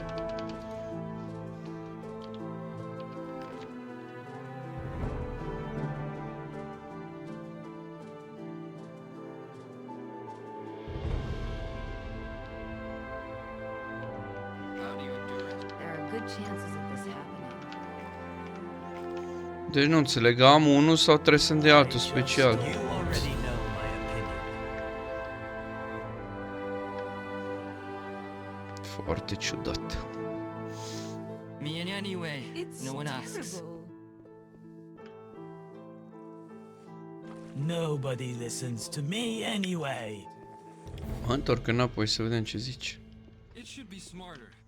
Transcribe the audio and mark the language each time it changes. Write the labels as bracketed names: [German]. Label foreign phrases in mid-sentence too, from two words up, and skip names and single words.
[Romanian] Deci nu înțeleg, am unul sau trebuie să-mi dea altul special? Foarte ciudat. [English] Me in anyway. No one asks. Nobody listens to me anyway. [Romanian] Mă întorc înapoi să vedem ce zici. [English] It should be smarter.